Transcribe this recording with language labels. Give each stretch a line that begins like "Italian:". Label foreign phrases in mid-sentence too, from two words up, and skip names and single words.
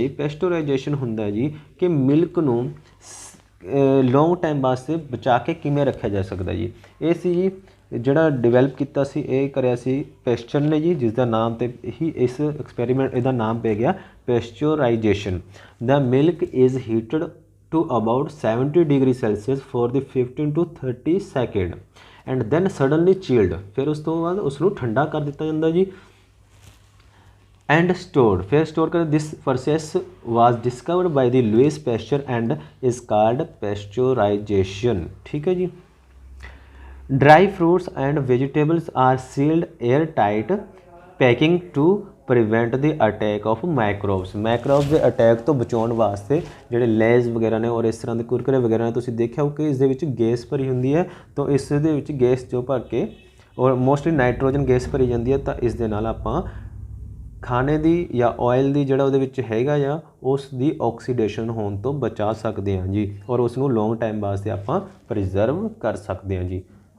Punjabi: ਪੈਸਟੋਰਾਈਜੇਸ਼ਨ ਹੁੰਦਾ ਜੀ ਕਿ ਮਿਲਕ ਨੂੰ
English: long time
Punjabi: ਵਾਸਤੇ ਬਚਾ ਕੇ ਕਿਵੇਂ ਰੱਖਿਆ ਜਾ ਸਕਦਾ ਜੀ। ਇਹ ਸੀ ਜੀ ਜਿਹੜਾ ਡਿਵੈਲਪ ਕੀਤਾ ਸੀ, ਇਹ ਕਰਿਆ ਸੀ ਪੈਸਚਰ ਨੇ ਜੀ, ਜਿਸ ਦਾ ਨਾਮ ਤੇ ਹੀ ਇਸ ਐਕਸਪੈਰੀਮੈਂਟ ਇਹਦਾ ਨਾਮ ਪੈ ਗਿਆ ਪੈਸਚੋਰਾਈਜੇਸ਼ਨ।
English: The milk is heated to about 70 degree Celsius for the 15 to 30 second and then suddenly chilled,
Punjabi: ਫਿਰ ਉਸ ਤੋਂ ਬਾਅਦ ਉਸ ਨੂੰ ਠੰਡਾ ਕਰ ਦਿੱਤਾ ਜਾਂਦਾ ਜੀ।
English: and stored,
Punjabi: ਫਿਰ store ਕਰ।
English: this process was discovered by the Louis Pasteur and is called pasteurization,
Punjabi: ਠੀਕ ਹੈ ਜੀ।
English: dry fruits and vegetables are sealed air tight packing to prevent the attack of microbes,
Punjabi: ਮਾਈਕਰੋਬਸ ਦੇ ਅਟੈਕ ਤੋਂ ਬਚਾਉਣ ਵਾਸਤੇ ਜਿਹੜੇ ਲੇਜ਼ ਵਗੈਰਾ ਨੇ ਔਰ ਇਸ ਤਰ੍ਹਾਂ ਦੇ ਕੁਰਕਰੇ ਵਗੈਰਾ ਨੇ, ਤੁਸੀਂ ਦੇਖਿਆ ਹੋ ਕਿ ਇਸ ਦੇ ਵਿੱਚ ਗੈਸ ਭਰੀ ਹੁੰਦੀ ਹੈ, ਤਾਂ ਇਸ ਦੇ ਵਿੱਚ ਗੈਸ ਜੋ ਭਰ ਕੇ ਔਰ
English: mostly nitrogen
Punjabi: ਗੈਸ ਭਰੀ ਜਾਂਦੀ ਹੈ, ਤਾਂ ਇਸ ਦੇ ਨਾਲ ਆਪਾਂ ਖਾਣੇ ਦੀ ਜਾਂ ਆਇਲ ਦੀ ਜਿਹੜਾ ਉਹਦੇ ਵਿੱਚ ਹੈਗਾ ਜਾਂ ਉਸ ਦੀ ਆਕਸੀਡੇਸ਼ਨ ਹੋਣ ਤੋਂ ਬਚਾ ਸਕਦੇ ਹਾਂ ਜੀ, ਔਰ ਉਸ ਨੂੰ
English: long time
Punjabi: ਵਾਸਤੇ ਆਪਾਂ ਪ੍ਰੀਜ਼ਰਵ ਕਰ ਸਕਦੇ ਹਾਂ ਜੀ।